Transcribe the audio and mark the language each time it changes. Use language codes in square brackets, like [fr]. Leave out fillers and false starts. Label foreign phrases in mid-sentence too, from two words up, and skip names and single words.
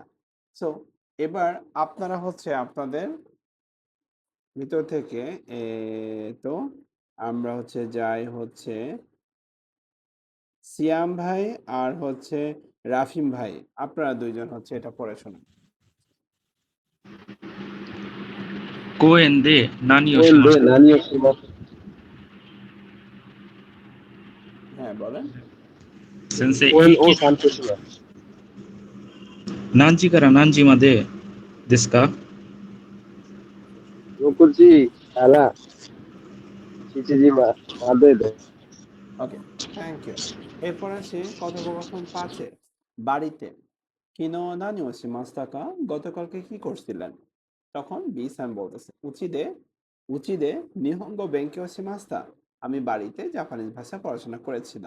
[bn] সো এবার আপনারা হচ্ছে আপনাদের ভিতর থেকে তো আমরা হচ্ছে যাই হচ্ছে সিয়াম ভাই আর হচ্ছে রাফিম ভাই, আপনারা দুইজন হচ্ছে এটা পড়ে শোনান। [ja] 公園で何をしました [bn] হ্যাঁ বলেন। [ja] 先生、何時から何時までですか [bn] ওকে, [en] thank you. [bn] এরপর আসি কথোপকথন 5-এ। বাড়িতে [ja] 昨日何をしましたか, [bn] গতকালকে কি করছিলেন? তখন বি স্যাম বলতেছে [ja] 家で日本語勉強しました, [bn] আমি বাড়িতে জাপানিজ ভাষা পড়াশোনা করেছিলাম।